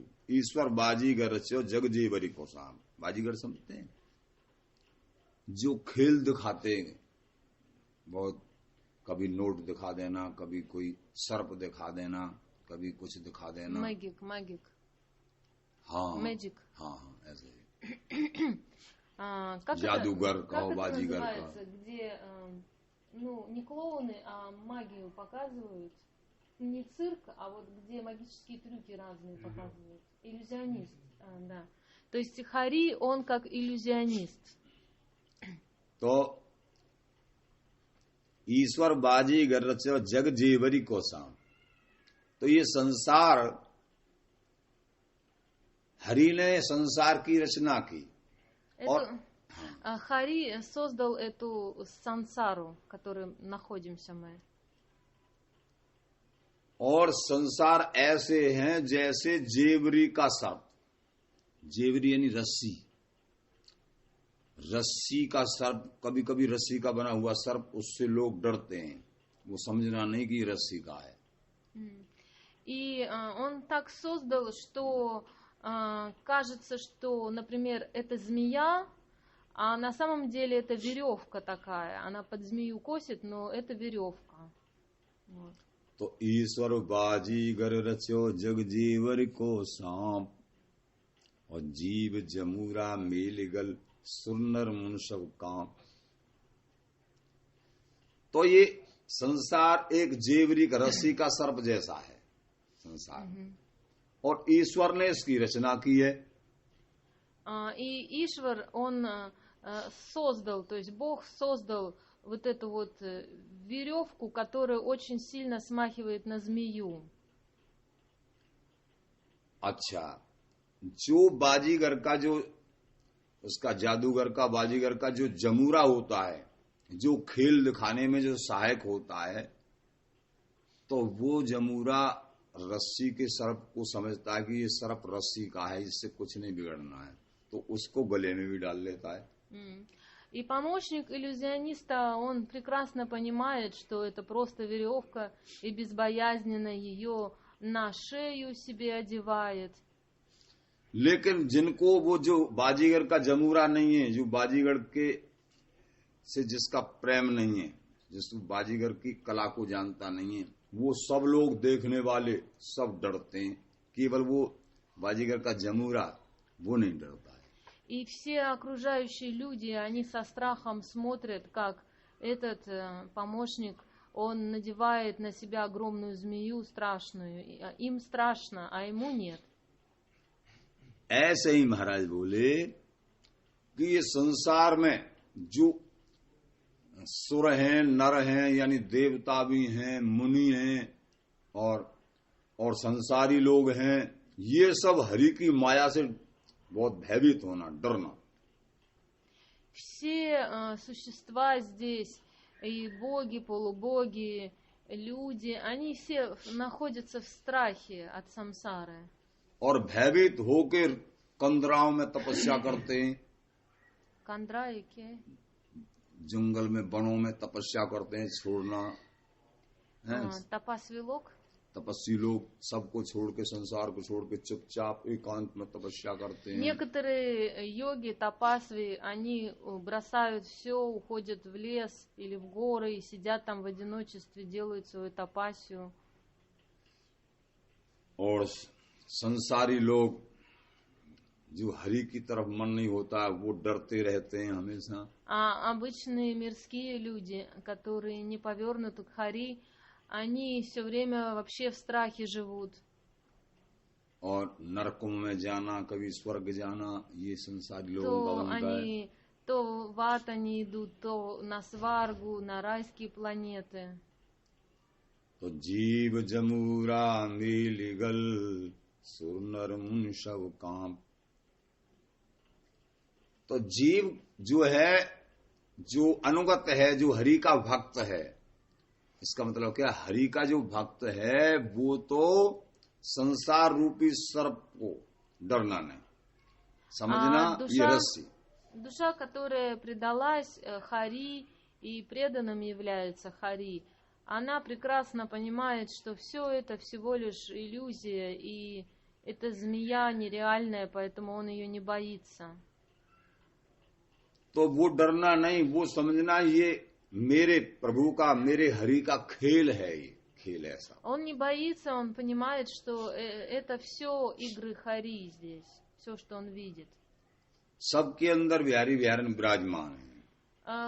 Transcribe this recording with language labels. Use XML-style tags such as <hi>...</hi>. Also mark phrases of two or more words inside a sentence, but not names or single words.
<hi>ईश्वर बाजीगर रचो जग जीवरी को साम. बाजीगर समझते हैं जो खेल दिखाते हैं बहुत. कभी नोट दिखा देना, कभी कोई सर्प दिखा देना, कभी कुछ दिखा देना. मैजिक. हाँ मैजिक. हाँ ऐसे. जादूगर कहो, बाजीगर कहो.</hi> <ru>где не клоуны, а магию показывают. Не цирк, а вот где магические трюки разные показывают. Иллюзионист, да. То есть Хари, он как иллюзионист.</ru> <hi>तो ईश्वर बाजीगर रचो जग जीवरी को साम. तो ये संसार, हरि ने संसार की रचना की. और</hi> <ru>Хари создал эту сансару, в которой находимся мы.</ru> <hi>और संसार ऐसे हैं जैसे जेवरी का सर्प. जेवरी यानी रस्सी. रस्सी का सर्प, कभी कभी रस्सी का बना हुआ सर्प, उससे लोग डरते हैं. वो समझना नहीं कि रस्सी का है.</hi> <ru>И он так создал, что кажется, что, например, это змея, а на самом деле это веревка такая. Она под змею косит, но это веревка. Вот.</ru> <hi>तो ईश्वर बाजीगर रचो जग जीवर को सांप, और जीव जमूरा मेलिगल सुरनर मुन सब कांप. तो ये संसार एक जेवरी का रस्सी का सर्प जैसा है संसार. और ईश्वर ने इसकी रचना की है.</hi> <ru>И Ишвар, он создал, то есть Бог создал вот эту вот веревку, которая очень сильно смахивает на змею.</ru> <hi>अच्छा, जो बाजीगर का, जो उसका जादूगर का, बाजीगर का जो जमूरा होता है, जो खेल दिखाने में जो सहायक होता है, तो वो जमूरा रस्सी के सर्प को समझता है कि ये सर्प रस्सी का है, इससे कुछ नहीं बिगड़ना है, तो उसको गले में भी डाल लेता है.</hi> <ru>И помощник иллюзиониста, он прекрасно понимает, что это просто веревка, и безбоязненно ее на шею себе одевает.</ru> <hi>लेकिन जिनको वो जो बाजीगर का जमूरा नहीं है, जो बाजीगर के से जिसका प्रेम नहीं है, जिस बाजीगर की कला को जानता नहीं है, वो सब लोग देखने वाले सब डरते हैं. केवल वो बाजीगर का जमूरा वो नहीं डरता है.</hi> <ru>И все окружающие люди, они со страхом смотрят, как этот помощник, он надевает на себя огромную змею страшную. Им страшно, а ему нет.</ru> <hi>ऐसे ही महाराज बोले कि ये संसार में जो सुर हैं, नर हैं, यानी देवता भी हैं, मुनि हैं और संसारी लोग हैं, ये सब हरि की माया से बहुत भयभीत होना, डरना।</hi> <ru>Все существа здесь, и боги, полубоги, люди, они все находятся в страхе от самсары.</ru> <hi>और भयभीत होकर कंदराओं में तपस्या करते हैं, Кандраи के जंगल में, वनों में तपस्या करते हैं, छोड़ना है। तपस्वी लोग, तपस्वी लोग सबको छोड़ के, संसार को छोड़ के चुपचाप एकांत में तपस्या करते हैं।</hi> <ru>некоторые йоги, тапасви, они бросают все, уходят в лес или в горы и сидят там в одиночестве, делают свою тапасию.</ru> <hi>और संसारी लोग जो हरि की तरफ मन नहीं होता, वो डरते रहते हैं हमेशा।</hi> <ru>А обычные мирские люди, которые не повернуты к Хари, они все время вообще в страхе живут.</ru> <hi>और नरकों में जाना, कभी स्वर्ग जाना, ये संसारी लोगों का</hi> <ru>То</ru> <hi>बनता है।</hi> <ru>они, то в ад они идут, то на сваргу, на райские планеты.</ru> <hi>तो जीव जमूरा नीलिगल सुर नर मुन सब कांप। तो जीव जो है, जो अनुगत है, जो हरि का भक्त है, इसका मतलब क्या, हरि का जो भक्त है वो तो संसार रूपी सर्प को डरना नहीं, समझना, ये रस्सी।</hi> <ru>Душа, которая предалась Хари и преданным является Хари, она прекрасно понимает, что все это всего лишь иллюзия, и эта змея нереальная, поэтому он ее не боится.</ru> <hi>तो वो डरना नहीं, वो समझना ये मेरे प्रभु का, मेरे हरि का खेल है, ये खेल ऐसा।</hi> <ru>Он не боится, он понимает, что это все игры Хари здесь, все, что он видит.</ru> <hi>सबके अंदर बिहारी बिहारन विराजमान है।</hi>